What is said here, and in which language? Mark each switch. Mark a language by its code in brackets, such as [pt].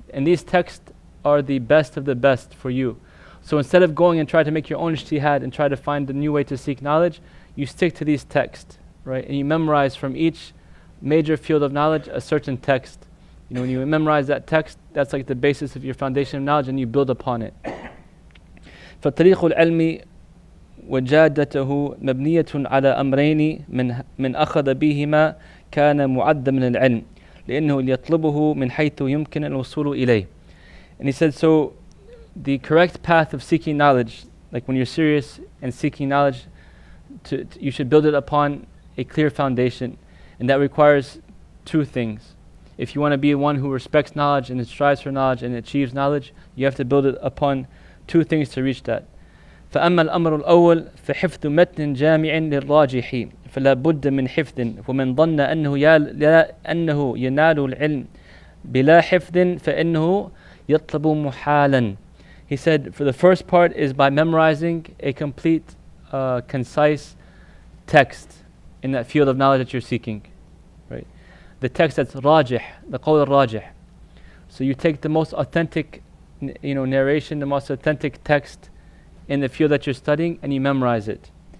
[en] And these texts are the best of the best for you. So instead of going and try to make your own ijtihad and try to find a new way to seek knowledge, you stick to these texts, right? And you memorize from each major field of knowledge a certain text. You know, when you memorize that text, that's like the basis of your foundation of knowledge and you build upon it. [ar] فطريق العلم وجادته مبنية على أمرين من أخذ بهما كان معد من العلم لأنه يطلبه من حيث يمكن الوصول إليه. [en] And he said, so the correct path of seeking knowledge, like when you're serious and seeking knowledge, you should build it upon a clear foundation, and that requires two things. If you want to be one who respects knowledge and strives for knowledge and achieves knowledge, you have to build it upon two things to reach that. [ar] فأما الأمر الأول فحفظ متن جامع للراجح فلا بد من حفظ ومن ظن أنه ينال العلم بلا حفظ فإنه يطلب محالا. [en] He said, for the first part is by memorizing a complete, concise text, in that field of knowledge that you're seeking, right? The text that's rajih, the qawl al-rajih. So you take the most authentic, narration, the most authentic text in the field that you're studying, and you memorize it.